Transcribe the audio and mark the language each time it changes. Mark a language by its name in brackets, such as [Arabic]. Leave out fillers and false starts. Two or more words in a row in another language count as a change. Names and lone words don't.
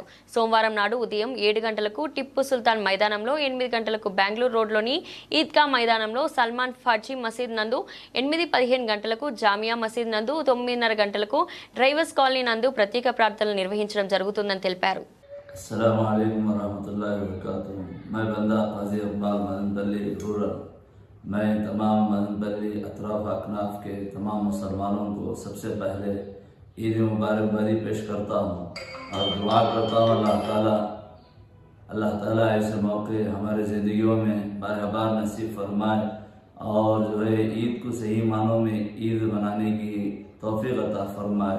[Telugu] సోమవారం నాడు ఉదయం 7 గంటలకు టిప్పు సుల్తాన్ మైదానంలో, 8 గంటలకు బెంగళూరు రోడ్లోని ఈద్గా మైదానంలో, సల్మాన్ ఫార్జీ మసీద్ నందు 8:15 గంటలకు, జామియా మసీద్ నందు 9:30 గంటలకు, డ్రైవర్స్ కాలనీ నందు ప్రత్యేక ప్రార్థనలు నిర్వహించడం జరుగుతుందని తెలిపారు। [Arabic] السلام عليكم ورحمة الله وبركاته. [Urdu] میں بندہ قاضی اقبال مدنپلی رورل، میں تمام مدنپلی اطراف اکناف کے تمام مسلمانوں کو سب سے پہلے عید مبارکبادی پیش کرتا ہوں اور دعا کرتا ہوں اللہ تعالیٰ ایسے موقعے ہمارے زندگیوں میں بار نصیب فرمائے اور جو ہے عید کو صحیح معنوں میں عید منانے کی توفیق عطا فرمائے.